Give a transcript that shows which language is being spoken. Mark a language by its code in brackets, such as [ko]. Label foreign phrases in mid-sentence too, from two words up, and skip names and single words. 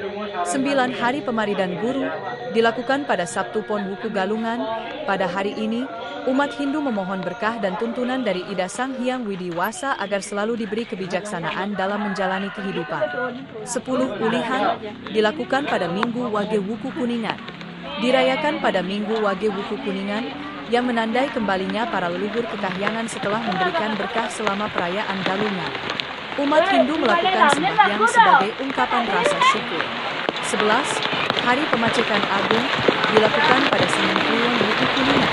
[id] 9. Hari Pemaridan Guru dilakukan pada Sabtu Pon Wuku Galungan. Pada hari ini, umat Hindu memohon berkah dan tuntunan dari Ida Sang Hyang Widhiwasa agar selalu diberi kebijaksanaan dalam menjalani kehidupan. 10. Ulihan dilakukan pada Minggu Wage Wuku Kuningan. Dirayakan pada Minggu Wage Wuku Kuningan, yang menandai kembalinya para leluhur ke kahyangan setelah memberikan berkah selama perayaan Galungan. Umat Hindu melakukan sembahyang sebagai ungkapan rasa syukur. 11. Hari Pemacekan Agung dilakukan pada Senin Kliwon Wuku Kuningan.